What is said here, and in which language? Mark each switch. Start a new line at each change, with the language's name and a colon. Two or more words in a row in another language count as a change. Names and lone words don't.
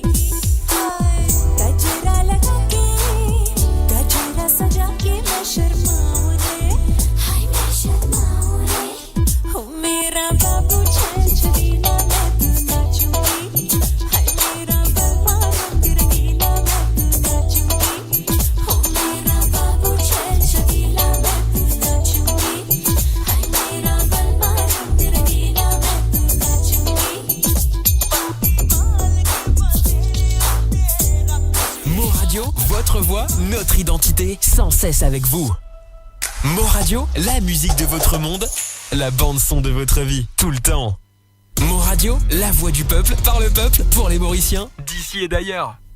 Hindi: गजरा लगा के गजरा सजा के मैं शर्माऊं रे हाय मैं शर्माऊं रे ओ मेरा बाबू छैल छबीला मैं तू नाचूंगी हाय मेरा बलमा रंग रंगीला मैं तू नाचूंगी ओ मेरा बाबू छैल छबीला मैं तू नाचूंगी हाय मेरा बलमा रंग रंगीला मैं तू नाचूंगी
French: Mo Radio, votre voix, notre identité, sans cesse avec vous. Mo Radio, la musique de votre monde, la bande-son de votre vie, tout le temps. Mo Radio, la voix du peuple, par le peuple, pour les Mauriciens, d'ici et d'ailleurs.